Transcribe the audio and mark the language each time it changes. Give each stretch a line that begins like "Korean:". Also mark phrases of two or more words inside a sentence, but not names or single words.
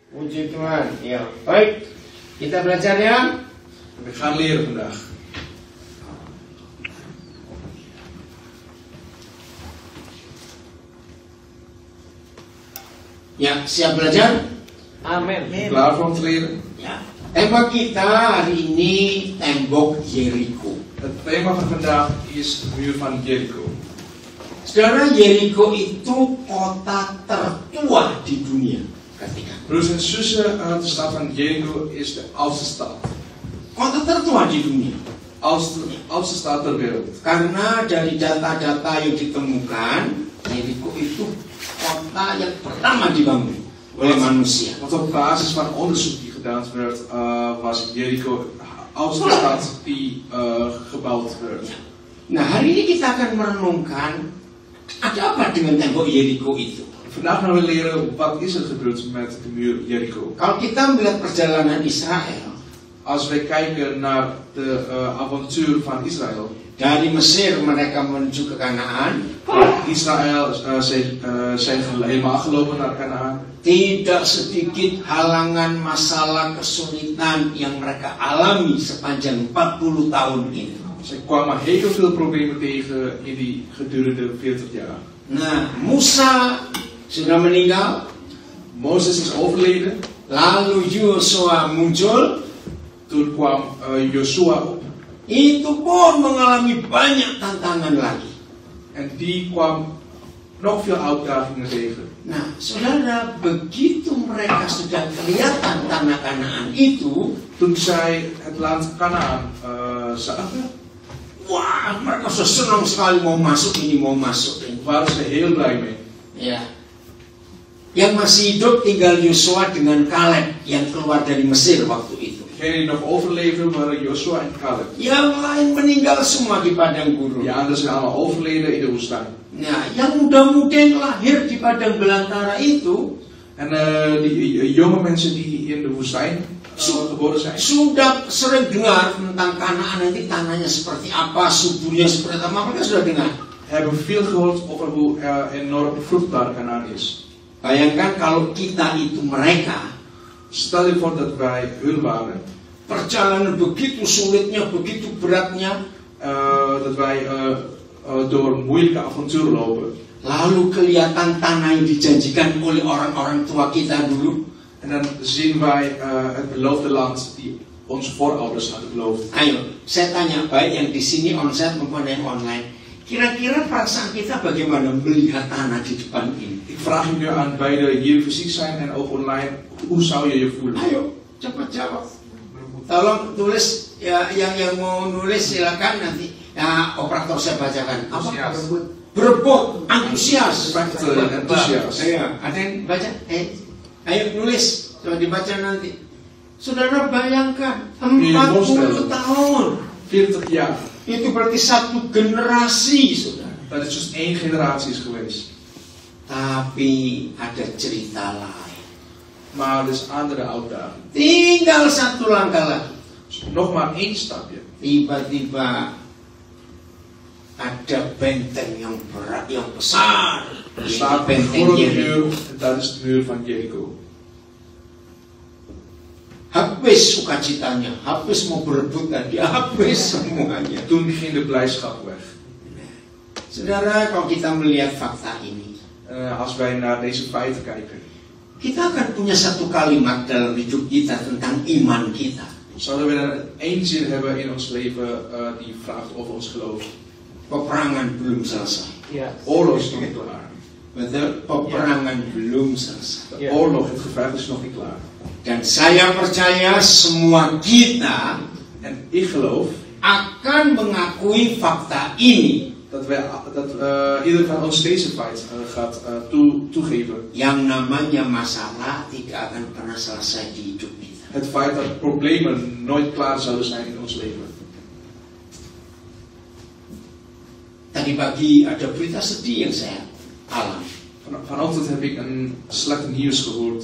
Indonesian: Puji Tuhan. Ya, baik. Kita belajar ya.
Dutch: We gaan leren vandaag.
Indonesian: Ya, siap belajar? Amin.
Dutch: Klaar voor om te leren?
Indonesian: Ya. Tema kita hari ini tembok Jericho.
Dutch: Het thema van vandaag is de muur van Jericho.
Indonesian: Saudara, Jericho itu kota tertua di dunia ketika.
Dutch: Broers en zussen, de stad van Jericho is de oudste stad.
Indonesian: Kota tertua di dunia.
Dutch: Oudste stad ter wereld.
Indonesian: Karena dari data-data yang ditemukan, Jericho itu kota yang pertama dibangun oleh manusia.
Dutch: Want op basis van onderzoek die gedaan werd, was Jericho de oudste stad die gebouwd werd.
Indonesian: Nah, hari ini kita akan merenungkan ada apa dengan tembok Jericho itu.
Dutch: Vandaag gaan we leren wat is er gebeurd met de muur Jericho.
Indonesian: Kalau kita melihat perjalanan Israel,
Dutch: als we kijken naar de avontuur van Israël.
Indonesian: Dari Mesir mereka menuju ke Kanaan.
Dutch: Israël zijn helemaal gelopen naar Kanaan.
Indonesian: Tidak sedikit halangan, masalah, kesulitan yang mereka alami sepanjang 40 tahun ini.
Dutch: Ze kwamen heel veel problemen tegen in die gedurende 40 jaar.
Indonesian: Nah, Musa sudah meninggal.
Dutch: Mozes is overleden.
Indonesian: Lalu Yosua muncul.
Dutch: Toen kwam Joshua op.
Indonesian: Itu pun mengalami banyak tantangan lagi.
Dutch: En die kwam nog veel uitdagingen tegen.
Indonesian: Nah, saudara, begitu mereka sudah kelihatan tanah Kanaan itu,
Dutch: Toen zij het land Kanaan zagen,
Indonesian: wah, mereka sudah senang sekali mau masuk ini, mau masuk ini.
Dutch: waren ze heel blij mee.
Indonesian: Ya. Yang masih hidup tinggal Yosua dengan Kaleb yang keluar dari Mesir waktu itu.
Dutch: Degenen die nog overleefden waren Joshua en Caleb.
Indonesian: Yang lain meninggal semua di padang gurun.
Dutch: Die anderen zijn allemaal overleden in de woestijn.
Indonesian: Nah, yang muda-muda yang lahir di padang belantara itu,
Dutch: En die jonge mensen die in de woestijn geboren zijn,
Indonesian: sudah sering dengar tentang Kanaan, nanti tanahnya seperti apa, suburnya seperti apa, mereka sudah dengar.
Dutch: hebben veel gehoord over hoe enorm vruchtbaar Kanaan is.
Indonesian: Bayangkan kalau kita itu mereka.
Dutch: Stel je voor dat wij hun waren.
Indonesian: Perjalanan begitu sulitnya, begitu beratnya.
Dutch: Dat wij door moeilijke avonturen lopen.
Indonesian: Lalu kelihatan tanah yang dijanjikan oleh orang-orang tua kita dulu.
Dutch: En dan zien wij het beloofde land die onze voorouders hadden beloofd.
Indonesian: Ayo, saya tanya, baik yang di sini onsite maupun yang online. Kira-kira perasaan kita bagaimana melihat tanah di depan ini?
Dutch: Ik vraag je nu aan beide hier fysiek zijn en ook online. Hoe zou je je voelen?
Indonesian: Ayo, cepat jawab. Tolong tulis ya, yang mau nulis silakan nanti. Ya, operator saya bacakan. Apa? Berebut, antusias.
Dutch: Enthousiast.
Indonesian: Ayo, ada yang baca? Ayo nulis, coba dibaca nanti. Saudara bayangkan 40 tahun.
Dutch: 40 jaar.
Indonesian: Itu berarti satu generasi, saudara.
Dutch: Dat is dus 1 generatie is geweest.
Indonesian: Tapi ada cerita lain.
Dutch: Maar er is andere uitdaging.
Indonesian: Tinggal satu langkah lagi.
Dutch: Nog maar 1 stapje.
Indonesian: Tiba-tiba ada benteng yang berat, yang besar.
Dutch: Er staat een
Indonesian: Benteng
Dutch: grote
Indonesian: Jericho.
Dutch: muur en dat is de muur van Jericho.
Indonesian: Habis sukacitanya, habis mau berebut tadi, habis semuanya.
Dutch: Toen ging de blijdschap weg.
Indonesian: Saudara, kalau kita melihat fakta ini,
Dutch: Als wij naar deze feiten kijken,
Indonesian: kita akan punya satu kalimat dalam hidup kita tentang iman kita.
Dutch: zouden we dan 1 zin hebben in ons leven die vraagt over ons geloof.
Indonesian: Peperangan belum selesai. Ya.
Dutch: Oorlog is nog niet klaar.
Indonesian: Betul, peperangan belum selesai.
Dutch: De oorlog, het gevecht is nog niet klaar.
Indonesian: Dan saya percaya semua kita
Dutch: En ik geloof
Indonesian: akan mengakui fakta ini.
Dutch: dat ieder van ons deze feit gaat toegeven.
Indonesian: Yang namanya masalah tidak akan pernah selesai di hidup kita.
Dutch: Het feit dat problemen nooit klaar zouden zijn in ons leven.
Indonesian: Tadi pagi ada berita sedih yang saya alami.
Dutch: Vanochtend heb ik een slecht nieuws gehoord.